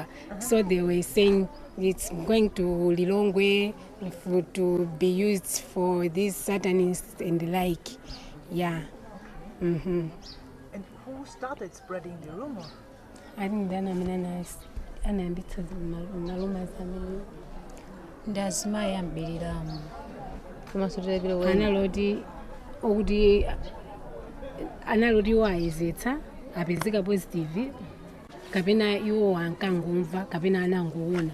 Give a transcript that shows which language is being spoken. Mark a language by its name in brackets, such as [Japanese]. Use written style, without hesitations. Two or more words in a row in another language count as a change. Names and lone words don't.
[English] So they were saying it's going to Lilongwe to be used for these Satanists and the like. Yeah. And who started spreading the rumor? I think then I'm [Nyanja] ndazimai ambiriramu analoti wayezetsa apezeka positive kapena iwo ankangomva kapena anangoona